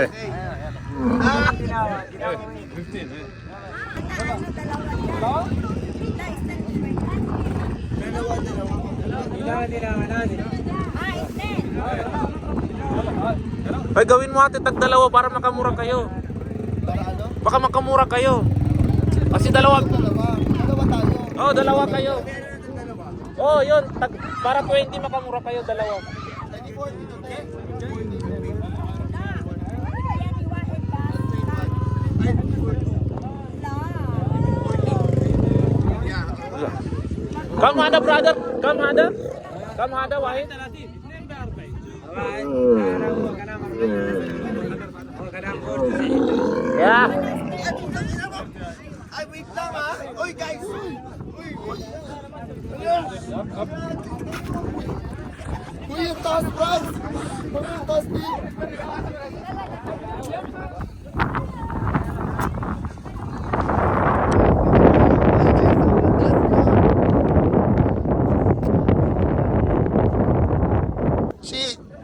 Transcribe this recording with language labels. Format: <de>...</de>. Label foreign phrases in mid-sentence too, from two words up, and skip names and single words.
<tl>Ay, gawin mo ate, tag-dalawa para makamura kayo. Baka makamura kayo. Kasi dalawa. Dalawa tayo. Oh, dalawa kayo. Oh, yun. Para 20 makamura kayo, dalawa.</tl> <en>Come hada, brother. Come hada. Come hada, Wahid. Ya.</en> <tl>Ay, wait lang ha. Uy, guys. Uy, yung taas, Franz. Yung taas, Pete. Shit.</tl>